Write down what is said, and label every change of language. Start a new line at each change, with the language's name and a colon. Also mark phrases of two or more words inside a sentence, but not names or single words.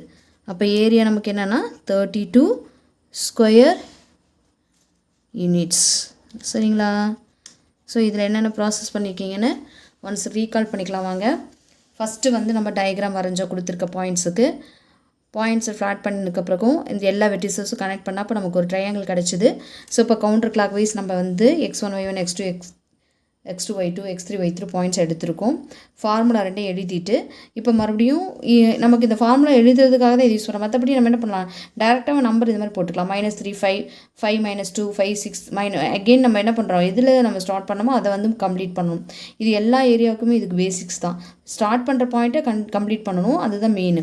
Tamil: அப்போ ஏரியா நமக்கு என்னென்னா 32
English: square units
Tamil: சரிங்களா. ஸோ இதில் என்னென்ன ப்ராசஸ் பண்ணியிருக்கீங்கன்னு
English: once recall
Tamil: பண்ணிக்கலாம் வாங்க. ஃபஸ்ட்டு வந்து நம்ம டயக்ராம் வரைஞ்சோம் கொடுத்துருக்க பாயிண்ட்ஸை ஃப்ளாட் பண்ணினதுக்கு பிறகும் இந்த எல்லா வெர்டிசஸும் கனெக்ட் பண்ணால் அப்போ நமக்கு ஒரு ட்ரையாங்கிள் கிடச்சிது. ஸோ இப்போ
English: counter clock wise
Tamil: நம்ம வந்து x1 y1 x2 y2 x3 y3 பாயிண்ட்ஸ் எடுத்திருக்கோம். ஃபார்முலா ரெண்டே எழுதிட்டு இப்போ மறுபடியும் நமக்கு இந்த ஃபார்முலா எழுதுறதுக்காக தான் இது யூஸ் பண்ணுறோம். மற்றபடி நம்ம என்ன பண்ணலாம், டேரெக்டாக நம்பர் இது மாதிரி போட்டுக்கலாம். -3 5 -2 5 6 அகெயின் நம்ம என்ன பண்ணுறோம், இதில் நம்ம ஸ்டார்ட் பண்ணோமோ அதை வந்து கம்ப்ளீட் பண்ணணும். இது எல்லா ஏரியாவுக்குமே இதுக்கு பேசிக்ஸ் தான். ஸ்டார்ட் பண்ணுற பாயிண்ட்டை கம்ப்ளீட் பண்ணணும், அதுதான் மெயின்.